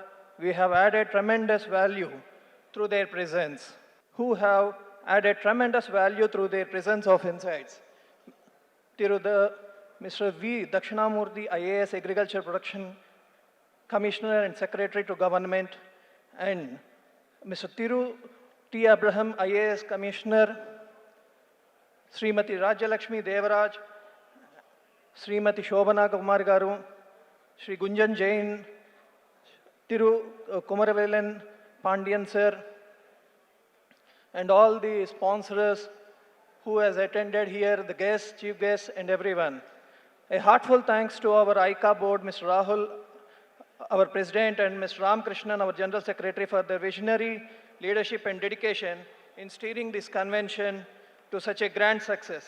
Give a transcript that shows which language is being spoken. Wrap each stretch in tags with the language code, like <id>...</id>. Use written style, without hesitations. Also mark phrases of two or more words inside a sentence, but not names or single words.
<en>We have added tremendous value through their presence, who have added tremendous value through their presence of insights. Mr. V. Dakshinamoorthy, IAS Agriculture Production Commissioner and Secretary to Government, and Mr. Thiru T. Abraham, IAS Commissioner, Smt Rajalakshmi Devaraj, Smt Shobana Kumar garu, Shri Gunjan Jain, Thiru Kumaravel, Pandian sir, and all the sponsors who has attended here, the guests, chief guests, and everyone. A heartfelt thanks to our AICA board, Mr. Rahul, our president, and Mr. Ramkrishnan, our general secretary, for their visionary leadership and dedication in steering this convention to such a grand success.</en>